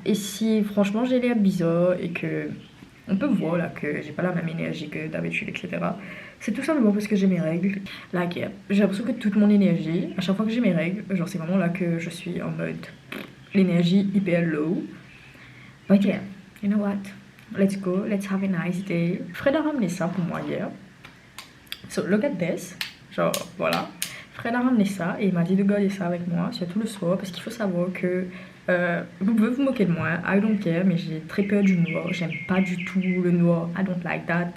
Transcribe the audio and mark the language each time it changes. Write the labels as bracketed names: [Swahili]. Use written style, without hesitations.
[French] Et si franchement j'ai l'air bizarre et que on peut voir là que j'ai pas la même énergie que d'habitude, etc. C'est tout simplement parce que j'ai mes règles. Là, j'ai l'impression que toute mon énergie, à chaque fois que j'ai mes règles, genre c'est vraiment là que je suis en mode l'énergie hyper low. [English] But yeah, you know what? Let's go, let's have a nice day. [French] Fred a ramené ça pour moi hier. [English] So look at this. [French] Genre voilà. Fred a ramené ça et il m'a dit de garder ça avec moi, surtout le soir, parce qu'il faut savoir que vous pouvez vous moquer de moi, [English] I don't care, [French] mais j'ai très peur du noir, j'aime pas du tout le noir, [English] I don't like that.